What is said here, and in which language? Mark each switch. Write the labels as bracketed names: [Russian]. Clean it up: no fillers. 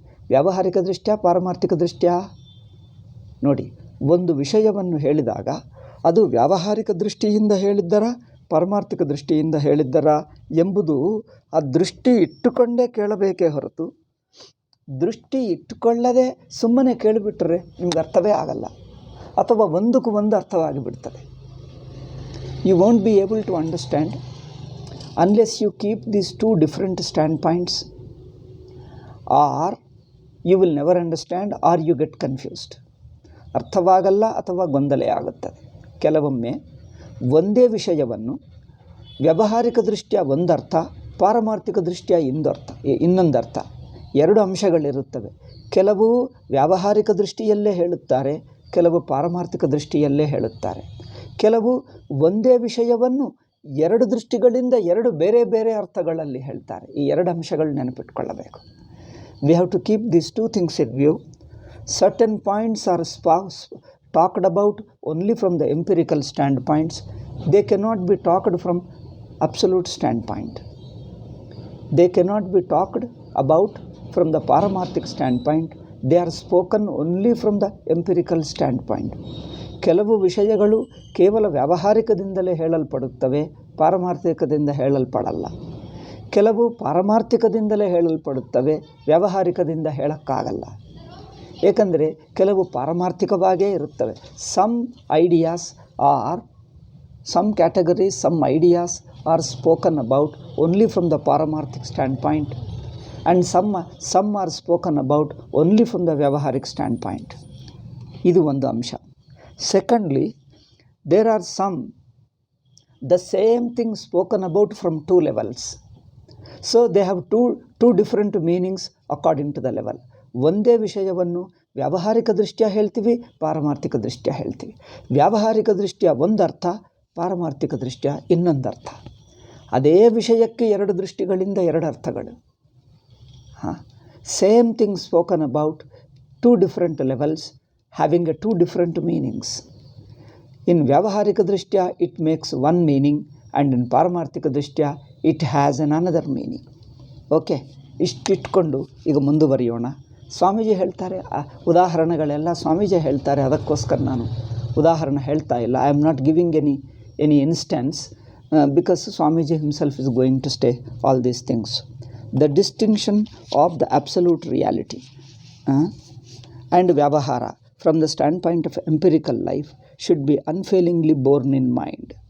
[Kannada] ವ್ಯಾವಹಾರಿಕ ದೃಷ್ಟ್ಯಾ, ಪಾರಮಾರ್ಥಿಕ ದೃಷ್ಟ್ಯಾ? ನೋಡಿ, ಒಂದು ವಿಷಯವನ್ನು ಹೇಳಿದಾಗ ಅದು ವ್ಯಾವಹಾರಿಕ ದೃಷ್ಟಿಯಿಂದ ಹೇಳಿದ್ದರಾ, ಪಾರಮಾರ್ಥಿಕ ದೃಷ್ಟಿಯಿಂದ ಹೇಳಿದ್ದರಾ ಎಂಬುದು ಆ ದೃಷ್ಟಿ ಇಟ್ಟುಕೊಂಡೇ ಕೇಳಬೇಕೇ ಹೊರತು ದೃಷ್ಟಿ ಇಟ್ಟುಕೊಳ್ಳದೆ ಸುಮ್ಮನೆ ಕೇಳಿಬಿಟ್ರೆ ನಿಮ್ಗೆ ಅರ್ಥವೇ ಆಗಲ್ಲ, ಅಥವಾ ಒಂದಕ್ಕೂ ಒಂದು ಅರ್ಥವಾಗಿ ಬಿಡ್ತದೆ. [English] You won't be able to understand unless you keep these two different standpoints, or you will never understand or you get confused. [Kannada] ಅರ್ಥವಾಗಲ್ಲ ಅಥವಾ ಗೊಂದಲ ಆಗುತ್ತದೆ. ಕೆಲವೊಮ್ಮೆ ಒಂದೇ ವಿಷಯವನ್ನು ವ್ಯಾವಹಾರಿಕ ದೃಷ್ಟಿಯ ಒಂದರ್ಥ, ಪಾರಮಾರ್ಥಿಕ ದೃಷ್ಟಿಯ ಇನ್ನೊಂದರ್ಥ, ಎರಡು ಅಂಶಗಳಿರುತ್ತವೆ. ಕೆಲವು ವ್ಯಾವಹಾರಿಕ ದೃಷ್ಟಿಯಲ್ಲೇ ಹೇಳುತ್ತಾರೆ, ಕೆಲವು ಪಾರಮಾರ್ಥಿಕ ದೃಷ್ಟಿಯಲ್ಲೇ ಹೇಳುತ್ತಾರೆ. ಕೆಲವು ಒಂದೇ ವಿಷಯವನ್ನು ಎರಡು ದೃಷ್ಟಿಗಳಿಂದ ಎರಡು ಬೇರೆ ಬೇರೆ ಅರ್ಥಗಳಲ್ಲಿ ಹೇಳ್ತಾರೆ. ಈ ಎರಡು ಅಂಶಗಳು ನೆನಪಿಟ್ಕೊಳ್ಳಬೇಕು. [English] We have to keep these two things in view. Certain points are talked about only from the empirical standpoints. They cannot be talked from absolute standpoint. They cannot be talked about from the paramarthic standpoint. They are spoken only from the empirical standpoint. [Kannada] ಕೆಲವು ವಿಷಯಗಳು ಕೇವಲ ವ್ಯಾವಹಾರಿಕದಿಂದಲೇ ಹೇಳಲ್ಪಡುತ್ತವೆ, ಪಾರಮಾರ್ಥಿಕದಿಂದ ಹೇಳಲ್ಪಡಲ್ಲ. ಕೆಲವು ಪಾರಮಾರ್ಥಿಕದಿಂದಲೇ ಹೇಳಲ್ಪಡುತ್ತವೆ, ವ್ಯಾವಹಾರಿಕದಿಂದ ಹೇಳೋಕ್ಕಾಗಲ್ಲ. ಏಕೆಂದರೆ ಕೆಲವು ಪಾರಮಾರ್ಥಿಕವಾಗೇ ಇರುತ್ತವೆ. [English] Some ideas are some categories, some ideas are spoken about only from the ಪಾರಮಾರ್ಥಿಕ್ standpoint, and some are spoken about only from the ವ್ಯಾವಹಾರಿಕ್ standpoint. [Kannada] ಇದು ಒಂದು ಅಂಶ. [English] Secondly, there are the same thing spoken about from two levels. So they have two different meanings according to the level. [Kannada] ಒಂದೇ ವಿಷಯವನ್ನು ವ್ಯಾವಹಾರಿಕ ದೃಷ್ಟಿಯ ಹೇಳ್ತೀವಿ, ಪಾರಮಾರ್ಥಿಕ ದೃಷ್ಟಿಯ ಹೇಳ್ತೀವಿ. ವ್ಯಾವಹಾರಿಕ ದೃಷ್ಟಿಯ ಒಂದರ್ಥ, ಪಾರಮಾರ್ಥಿಕ ದೃಷ್ಟಿಯ ಇನ್ನೊಂದರ್ಥ. ಅದೇ ವಿಷಯಕ್ಕೆ ಎರಡು ದೃಷ್ಟಿಗಳಿಂದ ಎರಡು ಅರ್ಥಗಳು. [English] Same thing spoken about two different levels, having two different meanings. In ವ್ಯಾವಹಾರಿಕ ದೃಷ್ಟ್ಯಾ it makes one meaning, and in ಪಾರಮಾರ್ಥಿಕ ದೃಷ್ಟ್ಯಾ it has another meaning. [Kannada] Okay, ಇಷ್ಟಿಟ್ಕೊಂಡು ಈಗ ಮುಂದುವರಿಯೋಣ. ಸ್ವಾಮೀಜಿ ಹೇಳ್ತಾರೆ, ಉದಾಹರಣೆಗಳೆಲ್ಲ ಸ್ವಾಮೀಜಿ ಹೇಳ್ತಾರೆ, ಅದಕ್ಕೋಸ್ಕರ ನಾನು ಉದಾಹರಣೆ ಹೇಳ್ತಾ ಇಲ್ಲ. [English] I am not giving any instance because Swamiji himself is going to stay all these things. The distinction of the absolute reality and vyavahara from the standpoint of empirical life should be unfailingly borne in mind.